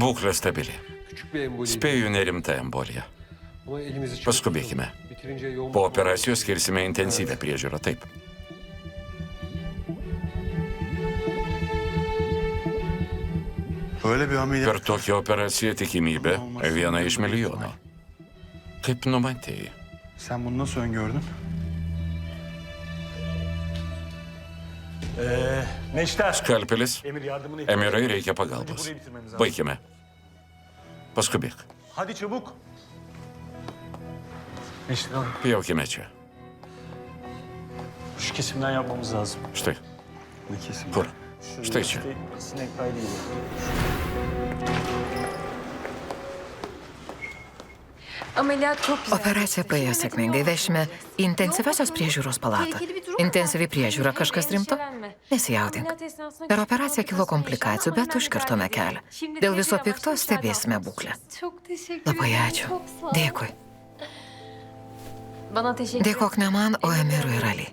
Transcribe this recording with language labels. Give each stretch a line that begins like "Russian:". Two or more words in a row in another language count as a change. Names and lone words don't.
Lithuanian: Būklė stabili.
Turkish: Küçük bir emboli.
Lithuanian: Spėju nerimta embolija.
Turkish: Ama elimizi çabuk
Lithuanian: Paskubėkime.
Turkish: tutalım. Bitirince yoğun
Lithuanian: Po operacijos skirsime intensyvę priežiūrą. Taip.
Turkish: Böyle bir ameliyat.
Lithuanian: Per tokią operaciją tikimybė viena iš milijono. Kaip numatėjai?
Turkish: Sen bunu nasıl öngördün? Neşter.
Lithuanian: Skalpelis.
Turkish: Emir yardımını
Lithuanian: Emirai reikia pagalbos.
Turkish: Burayı bitirmemiz lazım.
Lithuanian: Baikime. Paskubėk.
Turkish: Hadi çabuk. Neşter Hanım,
Lithuanian: Pjaukime čia.
Turkish: şu kesimden yapmamız lazım.
Lithuanian: Štai.
Turkish: Ne kesin?
Lithuanian: Kur? Štai čia.
Turkish: Sinek kaydı gibi. Ameliyat çok güzel.
Lithuanian: Operacija praėjo sėkmingai. Vešime į intensyviosios priežiūros palatą. Intensyvi priežiūra kažkas rimto? Nesijaudink. Per operaciją kilo komplikacijų, bet užkirtome kelią. Dėl viso pikto stebėsime būklę. Labai ačiū. Dėkui. Dėkok ne man, o Emirui ir Ali.